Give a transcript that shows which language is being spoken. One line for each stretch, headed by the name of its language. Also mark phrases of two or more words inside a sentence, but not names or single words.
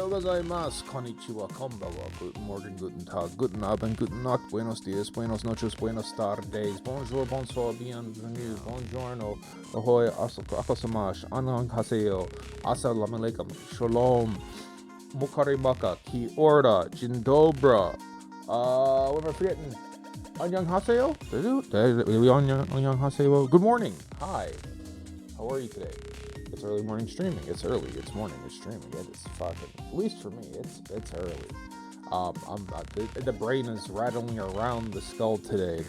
Japanese: gozaimasu, konnichiwa, konbanwa,
German: guten Morgen, guten Tag, guten Abend, guten Nacht,
Spanish: buenos dias, buenos noches, buenos tardes,
French: bonjour, bonsoir, bienvenue,
English: buongiorno, ahoy, akosamash, annyeonghaseyo,
Arabic: assalamu alaikum,
English: shalom, mukarimaka, ki orda, jin dobra, what am I forgetting? Annyeonghaseyo? Annyeonghaseyo. Good morning. Hi. How are you today? It's early morning streaming. It's early. It's morning. It's streaming. It is fucking. At least for me, it's early. The brain is rattling around the skull today.